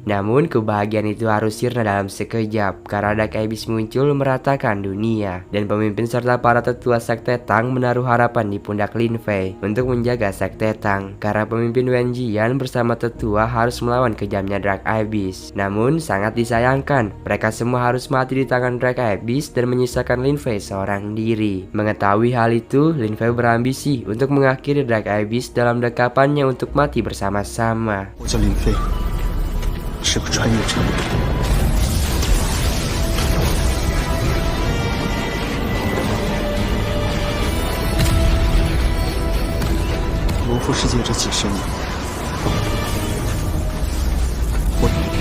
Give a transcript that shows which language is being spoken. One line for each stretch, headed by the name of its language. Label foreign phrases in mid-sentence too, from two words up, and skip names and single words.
Indonesian: Namun kebahagiaan itu harus sirna dalam sekejap karena Dark Abyss muncul meratakan dunia dan pemimpin serta para tetua sekte Tang menaruh harapan di pundak Lin Fei untuk menjaga sekte Tang karena pemimpin Wen Jian bersama tetua harus melawan kejamnya Dark Abyss. Namun sangat disayangkan, mereka semua harus mati di tangan Dark Abyss dan menyisakan Lin Fei seorang diri. Mengetahui hal itu, Lin Fei berambisi untuk mengakhiri Dark Abyss dalam dekapannya untuk mati bersama-sama.
Chinese: 我叫林飞，是个穿越者。 罗浮世界这几十年，我